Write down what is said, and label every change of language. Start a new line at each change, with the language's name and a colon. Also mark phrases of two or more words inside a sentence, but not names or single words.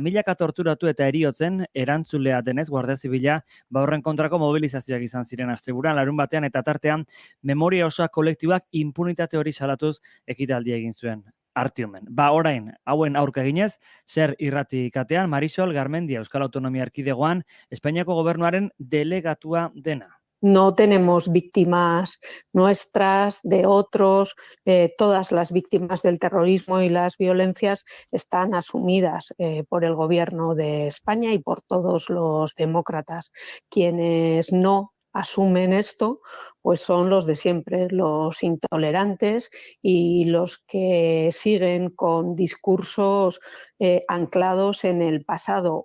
Basque: Milaka torturatu eta eriotzen erantzulea denez Guardia Zibila horren kontrako mobilizazioak izan ziren asteburuan larun batean eta tartean memoria osoa kolektibak impunitate hori salatuz ekitaldia egin zuen. Artiumen. Orain, hauen aurka eginez, zer irrati katean, Marisol Garmendia, Euskal Autonomia Erkidegoan, Espainiako gobernuaren delegatua dena.
Spanish: No tenemos víctimas nuestras, de otros, todas las víctimas del terrorismo y las violencias están asumidas por el gobierno de España y por todos los demócratas. Quienes no asumen esto, pues son los de siempre, los intolerantes y los que siguen con discursos anclados en el pasado.